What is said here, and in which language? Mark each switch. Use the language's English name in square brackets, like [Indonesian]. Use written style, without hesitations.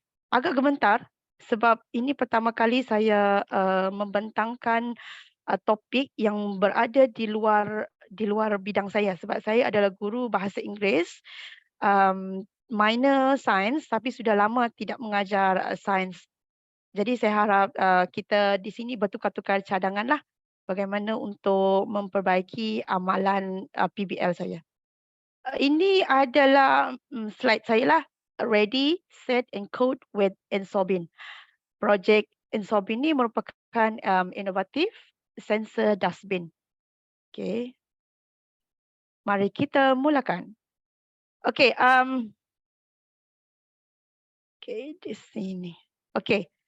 [Malay] Agak gemetar sebab ini pertama kali saya membentangkan topik yang berada di luar bidang saya, sebab saya adalah guru bahasa Inggeris, minor sains, tapi sudah lama tidak mengajar sains. Jadi saya harap kita di sini bertukar-tukar cadangan lah bagaimana untuk memperbaiki amalan PBL saya. Ini adalah slide saya lah. [English] Ready, set and code with Ensobin. [Malay] Projek Ensobin ini merupakan inovatif sensor dustbin. Okey. Mari kita mulakan. Okey, di sini. Okey.